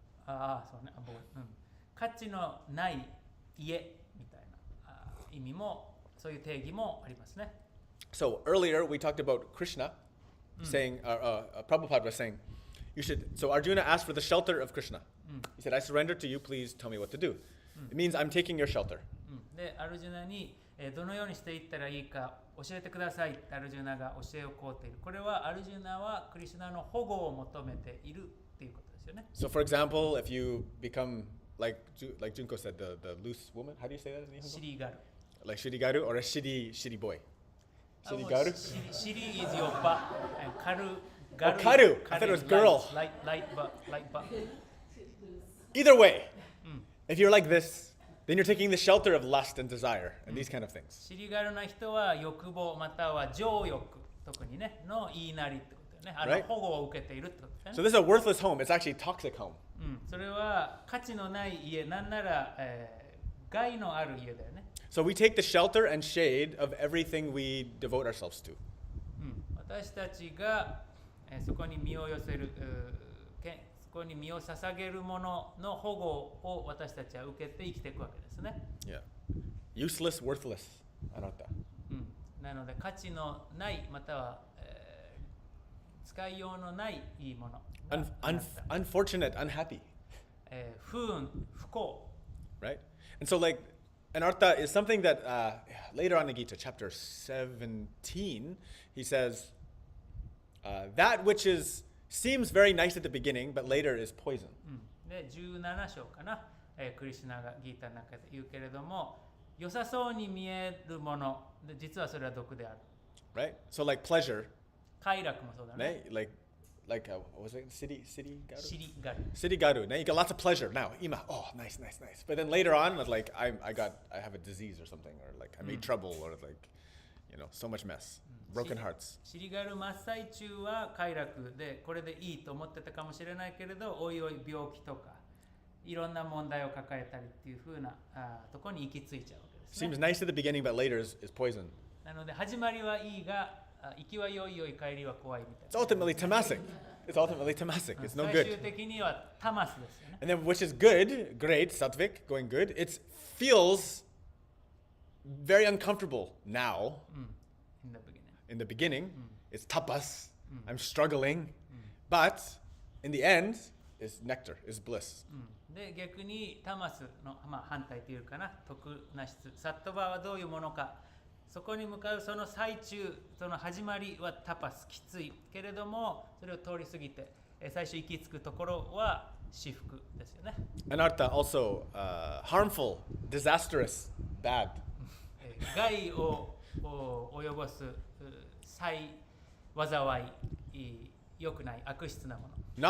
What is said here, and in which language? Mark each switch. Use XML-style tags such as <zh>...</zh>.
<ja>ああ、そうね、価値のない家みたいな意味も、そういう定義もありますね。</ja> <en>So earlier we talked about Krishna saying, Prabhupada was saying, you should. So Arjuna asked for the shelter of Krishna. He said, I surrender to you, please tell me what to do. It means I'm taking your shelter.</en> <ja>で、アルジュナにどのようにしていったらいいか教えてくださいってアルジュナが教えを請うている。これはアルジュナはクリシュナの保護を求めているっていうことですよね。</ja> <en>So for example, if you become like Junko said, the loose woman, how do you say that in Nihongo?</en> <ja>シリガル。</ja> <en>Like shirigaru or a shitty boy?</en> <ja>もう</ja> <en>Shirigaru? シリ is your butt.</en> <ja>カル。</ja> <en>Oh, karu. I thought it was girl. Light butt. Either way, if you're like this, then you're taking the shelter of lust and desire and these kind of things.</en> <ja>シリガルな人は欲望または情欲特にねの言いなりってことだよね。</ja> <en>Right.</en> <ja>保護を受けているってことだ</ja> <en>So</en> <ja>よね。</ja> <en>this is a worthless home. It's actually a toxic home.</en> <ja>それは価値のない家、なんなら、害のある家だよね。</ja> <en>So we take the shelter and shade of everything we devote ourselves to.</en> <ja>私たちが、そこに身を寄せる、そこに身を捧げるものの保護を私たちは受けて生きていくわけですね。</ja> <en>Yeah. Useless, worthless. Anatta.</en> <ja>なので価値のないまたは、使いようのないいいものが</ja> <en>Unfortunate, unhappy.</en> <ja>不運、不幸。</ja> <en>Right? And so like anartha is something that later on in Gita, chapter 17, he says, that which seems very nice at the beginning, but later is poison.</en> <ja>で、17章かな、クリシュナがギータの中で言うけれども、良さそうに見えるもので、実はそれは毒である。</ja> <en>Right? So like pleasure,</en> <ja>快楽もそうだね。</ja> <en>right? Like what was it? City garu?</en> <ja>シリガル。</ja> <en>City garu. Now you get lots of pleasure. Now,</en> <ja>ima,</ja> <en>oh, nice. But then later on, it's like I have a disease or something, or like I made trouble, or like, so much mess, broken hearts.</en> <ja>シリガル真っ最中は快楽で、これでいいと思ってたかもしれないけれど、おいおい病気とか、いろんな問題を抱えたりっていう風なところに行き着いちゃうわけですね。</ja> <en>Seems nice at the beginning, but later is poison.</en> <ja>なので始まりはいいが、行きは良い帰りは怖いみたい</ja> <en>It's</en> <ja>な。</ja> <en>ultimately tamasic. It's no</en> <ja>最</ja> <en>good.</en> <ja>終的にはタマスですよね。</ja> <en>And then which is good, great, sattvic, going good. It feels very uncomfortable now. In the beginning. In the beginning, it's tapas. I'm struggling. But in the end, is nectar, is bliss.</en> <ja>で、逆にタマスの、反対というかな、徳な質。サットバはどういうものか。そこに向かうその最中、その始まりはタパス、きついけれども、それを通り過ぎて、最初行き着くところは至福ですよね。</ja> <en>Anartha also harmful, disastrous, bad.</en> <ja>害を及ぼす災い良くない悪質なもの、</ja>